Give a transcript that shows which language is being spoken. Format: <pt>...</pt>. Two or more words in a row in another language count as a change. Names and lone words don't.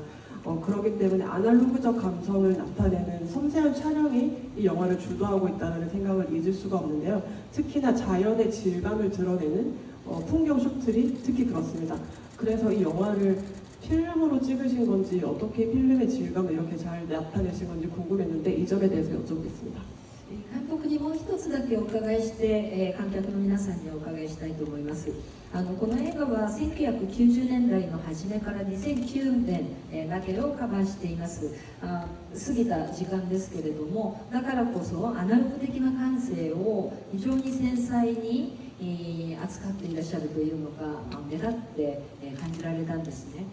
<ko>그렇기 때문에 아날로그적 감성을 나타내는 섬세한 촬영이 이 영화를 주도하고 있다는 생각을 잊을 수가 없는데요. 특히나 자연의 질감을 드러내는 풍경 숏들이 특히 그렇습니다. 그래서 이 영화를 필름으로 찍으신 건지 어떻게 필름의 질감을 이렇게 잘 나타내신 건지 궁금했는데 이 점에 대해서 여쭤보겠습니다.</ko> <ja>監督にもう一つだけお伺いして、観客の皆さんにお伺いしたいと思います。この映画は1990年代の初めから2009年までをカバーしています。過ぎた時間ですけれども、だからこそアナログ的な感性を非常に繊細に扱っていらっしゃるというのが目立って感じられたんですね。</ja>